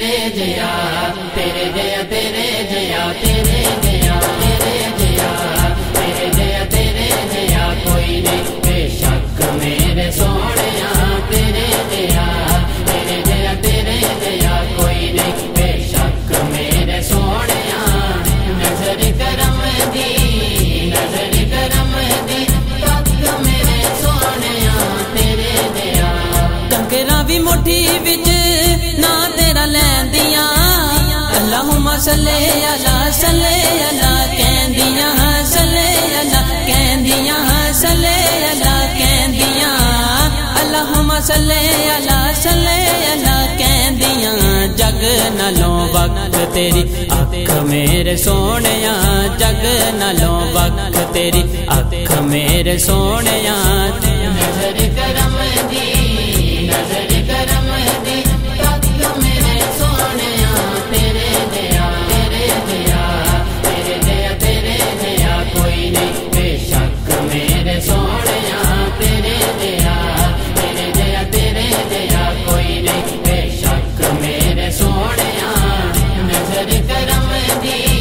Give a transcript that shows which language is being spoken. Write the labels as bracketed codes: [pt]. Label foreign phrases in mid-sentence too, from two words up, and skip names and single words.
[pa] جیا تیرے جیا تیرے جیا تیرے جیا تیرے جیا تیرے جیا تیرے جیا کوئی نہیں بیشک میرے سوہݨیا تیرے جیا تیرے جیا تیرے جیا کوئی نہیں بیشک میرے سوہݨیا نظر کرم دی تک میرے سوہݨیا تیرے جیا کنکراں بھی مٹھی وچ نا تیرا لیندیاں [ar] اللهم صل على [pa] کہندیاں صلے علیٰ کہندیاں صلے علیٰ کہندیاں [ar] اللهم صل على [pa] کہندیاں جگ نالوں وکھ تیری اکھ میرے سوہݨیا جگ نالوں وکھ تیری اکھ میرے سوہݨیا نظر کرم دی تک میرے سوہݨیا تیرے جیا تیرے جیا تیرے جیا تیرے جیا کوئی نہیں بیشک میرے سوہݨیا تیرے جیا تیرے جیا تیرے جیا کوئی نہیں بیشک میرے سوہݨیا نظر کرم دی